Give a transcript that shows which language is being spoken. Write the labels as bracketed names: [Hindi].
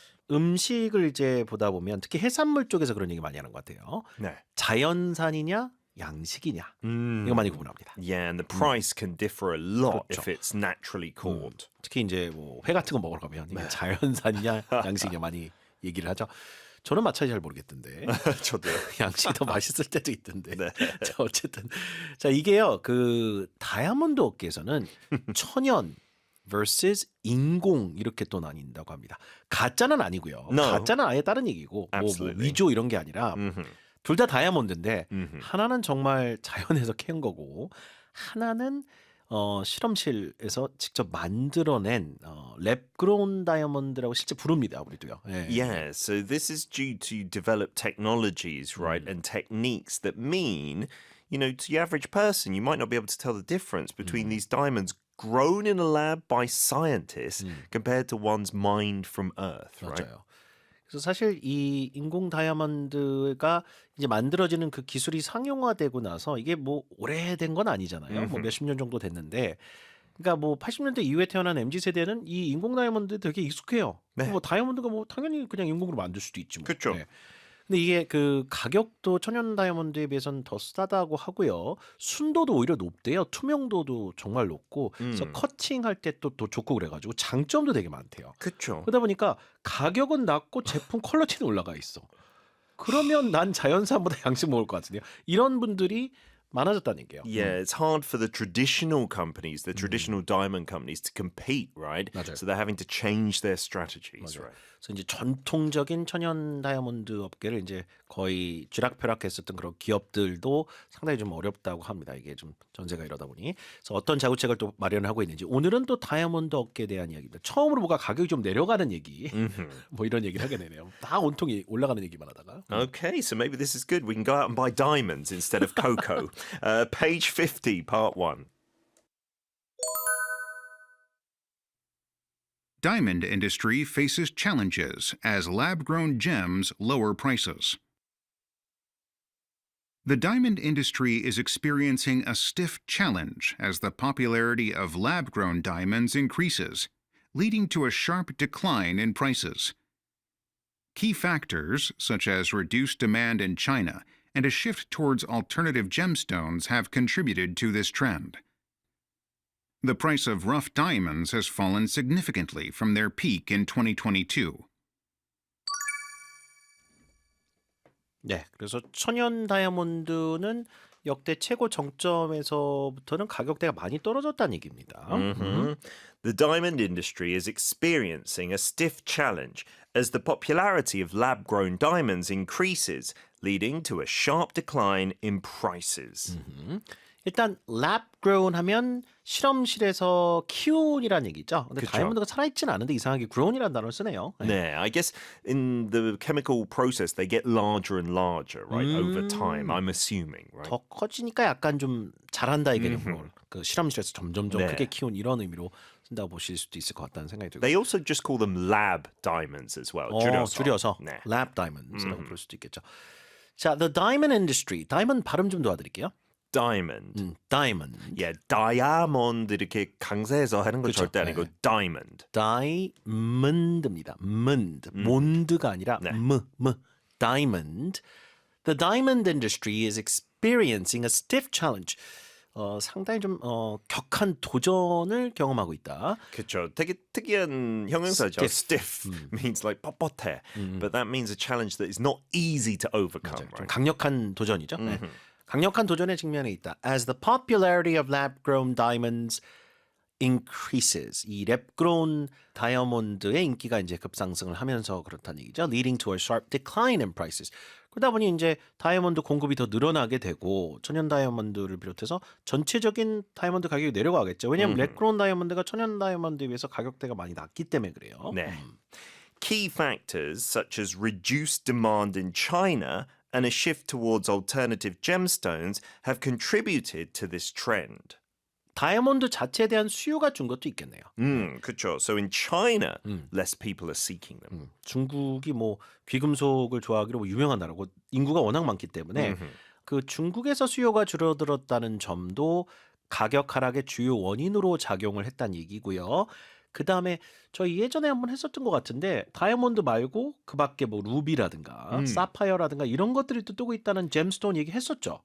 [Korean] 음식을 이제 보다 보면 특히 해산물 쪽에서 그런 얘기 많이 하는 것 같아요. 네. 자연산이냐 양식이냐 이거 많이 구분합니다. [English] Yeah, and the price can differ a lot [Korean] 그렇죠. [English] if it's naturally caught. [Korean] 특히 이제 뭐 회 같은 거 먹으러 가면 이게 자연산이냐 양식이냐 많이 얘기를 하죠. 저는 마차이 잘 모르겠던데. 저도요. 양식이 더 맛있을 때도 있던데. 네. 자, 어쨌든 자 이게요. 그 다이아몬드 업계에서는 천연 vs 인공 이렇게 또 나뉜다고 합니다. 가짜는 아니고요. [English] No. [Korean] 가짜는 아예 다른 얘기고 뭐 [English] Absolutely. [Korean] 위조 이런 게 아니라 Mhm. 둘 다 다이아몬드인데 Mhm. 하나는 정말 자연에서 캐온 거고 하나는 실험실에서 직접 만들어낸 랩그로운 다이아몬드라고 실제 부릅니다. 우리도요. 예. [English] Yeah, so this is due to develop technologies, right, and techniques that mean, to the average person, you might not be able to tell the difference between these diamonds grown in a lab by scientists compared to ones mined from Earth, right? [Korean] 맞아요. 그래서 사실 이 인공 다이아몬드가 이제 만들어지는 그 기술이 상용화되고 나서 이게 뭐 오래된 건 아니잖아요. 뭐 몇십 년 정도 됐는데, 그러니까 뭐 80년대 이후에 태어난 MZ 세대는 이 인공 다이아몬드 되게 익숙해요. 네. 뭐 다이아몬드가 뭐 당연히 그냥 인공으로 만들 수도 있지 뭐. 그쵸. 네. 근데 이게 그 가격도 천연 다이아몬드에 비해서는 더 싸다고 하고요. 순도도 오히려 높대요. 투명도도 정말 높고, 그래서 커팅할 때 또 좋고 그래가지고 장점도 되게 많대요. 그쵸. 그러다 보니까 가격은 낮고 제품 퀄리티는 올라가 있어. 그러면 난 자연산보다 양식 먹을 것 같은데요. 이런 분들이 많아졌다는 얘기예요. [English] Yeah, it's hard for the traditional companies, the traditional diamond companies, to compete, right? [Korean] 맞아요. [English] So they're having to change their strategies, right? [Korean] 그래서 이제 전통적인 천연 다이아몬드 업계를 이제 거의 쥐락펴락했었던 그런 기업들도 상당히 좀 어렵다고 합니다. 이게 좀 전세가 이러다 보니. 그래서 어떤 자구책을 또 마련하고 있는지 오늘은 또 다이아몬드 업계에 대한 이야기입니다. 처음으로 뭐가 가격이 좀 내려가는 얘기, 뭐 이런 얘기를 하게 되네요. 다 온통이 올라가는 얘기만 하다가. [English] Okay, so maybe this is good. We can go out and buy diamonds instead of cocoa. Page 50, part 1. Diamond industry faces challenges as lab-grown gems lower prices. The diamond industry is experiencing a stiff challenge as the popularity of lab-grown diamonds increases, leading to a sharp decline in prices. Key factors, such as reduced demand in China and a shift towards alternative gemstones, have contributed to this trend. The price of rough diamonds has fallen significantly from their peak in 2022. [Korean] 네, 그래서 천연 다이아몬드는 역대 최고 정점에서부터는 가격대가 많이 떨어졌다는 얘기입니다. [English] The diamond industry is experiencing a stiff challenge as the popularity of lab grown diamonds increases, leading to a sharp decline in prices. [Korean] 일단 lab grown 하면 실험실에서 키운이라는 얘기죠. 근데 그쵸. 다이아몬드가 살아있진 않은데 이상하게 grown이라는 단어를 쓰네요. 네. [English] Yeah, I guess in the chemical process they get larger and larger, right, over time, I'm assuming, right? [Korean] 더 커지니까 약간 좀 자란다 이 개념으로 그 실험실에서 점점점 네. 크게 키운 이런 의미로 쓴다고 보실 수도 있을 것 같다는 생각이 들고. [English] They also just call them lab diamonds as well. [Korean] 줄여서 네. lab diamonds라고 부를 수도 있겠죠. [English] 자, the diamond industry. [Korean] diamond 발음 좀 도와드릴게요. [English] Diamond. diamond. [Korean] Yeah, diamond 이렇게 강세해서 하는 건 그쵸. 절대 아니고 diamond. diamond입니다. mond. 몬드가 아니라 네. [English] diamond. The diamond industry is experiencing a stiff challenge. [Korean] 상당히 좀 격한 도전을 경험하고 있다. 그렇죠. 되게 특이한 형용사죠. [English] Stiff means like [Korean] 뻣뻣해. [English] But that means a challenge that is not easy to overcome, [Korean] 좀 [English] right? [Korean] 강력한 도전이죠. 네. 강력한 도전의 측면에 있다. [English] As the popularity of lab-grown diamonds increases. [Korean] 이 랩그로운 다이아몬드의 인기가 이제 급상승을 하면서 그렇다는 얘기죠. [English] Leading to a sharp decline in prices. [Korean] 그러다 보니 이제 다이아몬드 공급이 더 늘어나게 되고 천연 다이아몬드를 비롯해서 전체적인 다이아몬드 가격이 내려가겠죠. 왜냐하면 랩그로운 다이아몬드가 천연 다이아몬드에 비해서 가격대가 많이 낮기 때문에 그래요. 네. [English] Key factors such as reduced demand in China and a shift towards alternative gemstones have contributed to this trend. [Korean] 다이아몬드 자체에 대한 수요가 준 것도 있겠네요. 그렇죠. [English] So in China, less people are seeking them. [Korean] 중국이 뭐 귀금속을 좋아하기로 뭐 유명한 나라고 인구가 워낙 많기 때문에 그 중국에서 수요가 줄어들었다는 점도 가격 하락의 주요 원인으로 작용을 했다는 얘기고요. 그 다음에 저희 예전에 한번 했었던 것 같은데 다이아몬드 말고 그 밖에 뭐 루비라든가 사파이어라든가 이런 것들이 또 뜨고 있다는 잼스톤 얘기했었죠.